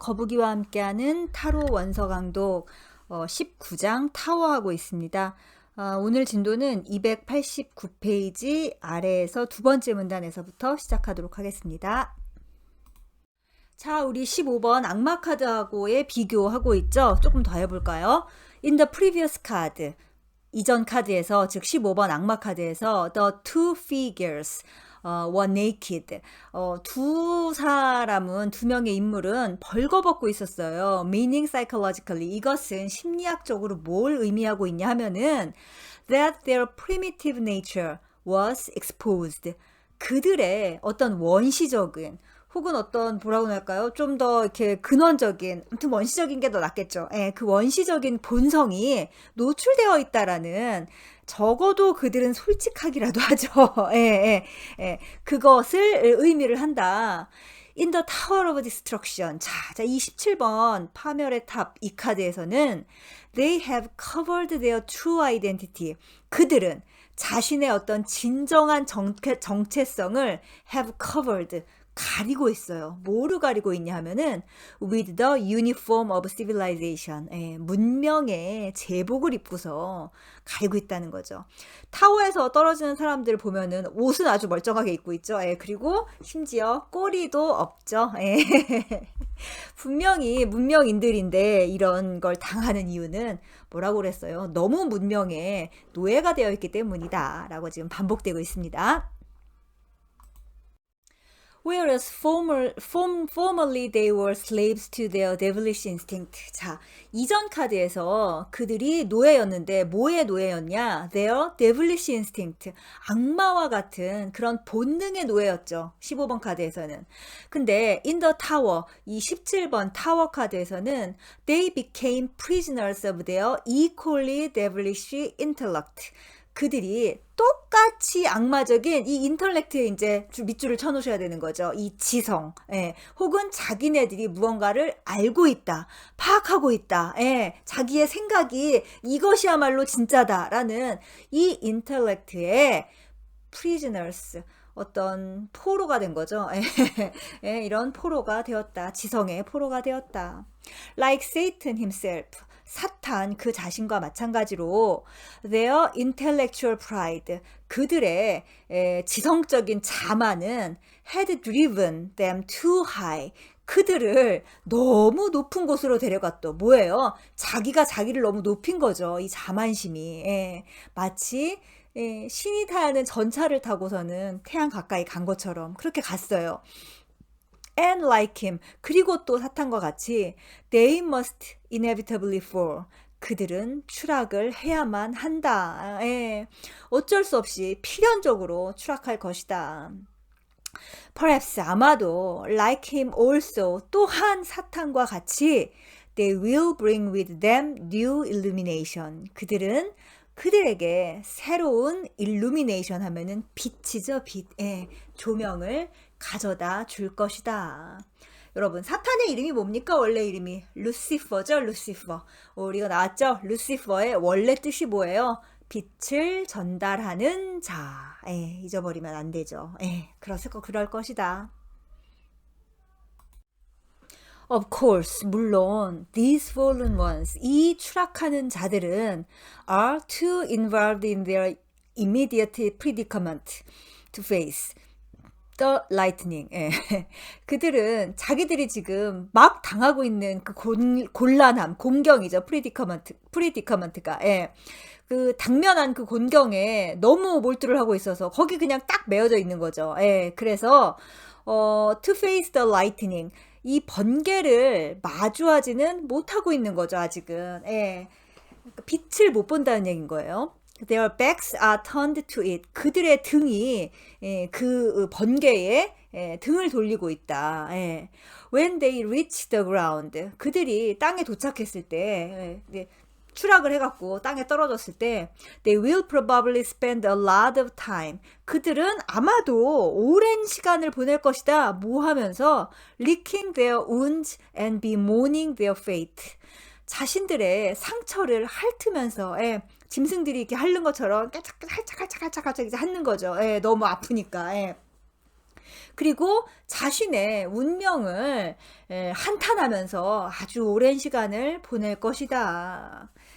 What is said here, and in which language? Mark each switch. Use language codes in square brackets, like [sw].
[ko] 거북이와 함께하는 타로 원서 강독 19장 타워하고 있습니다. 오늘 진도는 289페이지 아래에서 두 번째 문단에서부터 시작하도록 하겠습니다. 자, 우리 15번 악마 카드하고의 비교하고 있죠? 조금 더 해볼까요? [en] In the previous card, [ko] 이전 카드에서, 즉 15번 악마 카드에서 [en] the two figures were naked. [ko] 두 사람은, 두 명의 인물은 벌거벗고 있었어요. [en] Meaning psychologically. [ko] 이것은 심리학적으로 뭘 의미하고 있냐 하면은 [en] that their primitive nature was exposed. [ko] 그들의 어떤 원시적인 혹은 어떤 뭐라고 할까요? 좀 더 이렇게 근원적인, 아무튼 원시적인 게 더 낫겠죠. 예, 그 원시적인 본성이 노출되어 있다라는, 적어도 그들은 솔직하기라도 하죠. 예, 예, 예. 그것을 의미를 한다. [en] In the Tower of Destruction. [ko] 자, 이 17번 파멸의 탑 이 카드에서는 [en] They have covered their true identity. [ko] 그들은 자신의 어떤 진정한 정체성을 [en] have covered, [ko] 가리고 있어요. 뭐로 가리고 있냐 하면은 [en] with the uniform of civilization. [ko] 예, 문명의 제복을 입고서 가리고 있다는 거죠. 타워에서 떨어지는 사람들 보면은 옷은 아주 멀쩡하게 입고 있죠. 예, 그리고 심지어 꼬리도 없죠. 예. 분명히 문명인들인데 이런 걸 당하는 이유는 뭐라고 그랬어요? 너무 문명에 노예가 되어 있기 때문이다 라고 지금 반복되고 있습니다. [en] Whereas formerly they were slaves to their devilish instinct. [ko] 자, 이전 카드에서 그들이 노예였는데 뭐의 노예였냐? [en] Their devilish instinct. [ko] 악마와 같은 그런 본능의 노예였죠. 15번 카드에서는. 근데 [en] in the tower, [ko] 이 17번 타워 카드에서는 [en] they became prisoners of their equally devilish intellect. [ko] 그들이 똑같이 악마적인 이 인텔렉트에 이제 밑줄을 쳐놓으셔야 되는 거죠. 이 지성, 예. 혹은 자기네들이 무언가를 알고 있다, 파악하고 있다, 예. 자기의 생각이 이것이야말로 진짜다라는 이 인텔렉트의 prisoners, 어떤 포로가 된 거죠. 예, 이런 포로가 되었다. 지성의 포로가 되었다. [en] Like Satan himself. [ko] 사탄 그 자신과 마찬가지로 [en] their intellectual pride, [ko] 그들의 지성적인 자만은 [en] had driven them too high. [ko] 그들을 너무 높은 곳으로 데려갔또. 뭐예요? 자기가 자기를 너무 높인 거죠. 이 자만심이. 예, 마치 신이 타는 전차를 타고서는 태양 가까이 간 것처럼 그렇게 갔어요. [en] And like him. [ko] 그리고 또 사탄과 같이 [en] they must inevitably fall. [ko] 그들은 추락을 해야만 한다. 예. 어쩔 수 없이 필연적으로 추락할 것이다. [en] Perhaps [ko] 아마도 [en] like him also, [ko] 또한 사탄과 같이 [en] they will bring with them new illumination. [ko] 그들은 그들에게 새로운 illumination 하면은 빛이죠, 빛. 예, 조명을 가져다 줄 것이다. 여러분, 사탄의 이름이 뭡니까? 원래 이름이 루시퍼죠, 루시퍼. 우리가 나왔죠? 루시퍼의 원래 뜻이 뭐예요? 빛을 전달하는 자. 예, 잊어버리면 안 되죠. 예, 그럴 것이다. [en] Of course, [ko] 물론 [en] these fallen ones, [ko] 이 추락하는 자들은 [en] are too involved in their immediate predicament to face the lightning. [ko] 예. 그들은 자기들이 지금 막 당하고 있는 그 곤란함, 곤경이죠. 프리디커먼트가. 예. 그 당면한 그 곤경에 너무 몰두를 하고 있어서 거기 그냥 딱 메어져 있는 거죠. 예. 그래서 [en] to face the lightning, [ko] 이 번개를 마주하지는 못하고 있는 거죠, 아직은. 예. 빛을 못 본다는 얘기인 거예요. [en] Their backs are turned to it. [ko] 그들의 등이 그 번개에 등을 돌리고 있다. 예. [en] When they reach the ground. [ko] 그들이 땅에 도착했을 때, 추락을 해갖고 땅에 떨어졌을 때 [en] they will probably spend a lot of time. [ko] 그들은 아마도 오랜 시간을 보낼 것이다. 뭐 하면서 [en] licking their wounds and bemoaning their fate. [ko] 자신들의 상처를 핥으면서 짐승들이 이렇게 핥는 것처럼 살짝 이제 핥는 거죠. 너무 아프니까. 그리고 자신의 운명을 한탄하면서 아주 오랜 시간을 보낼 것이다.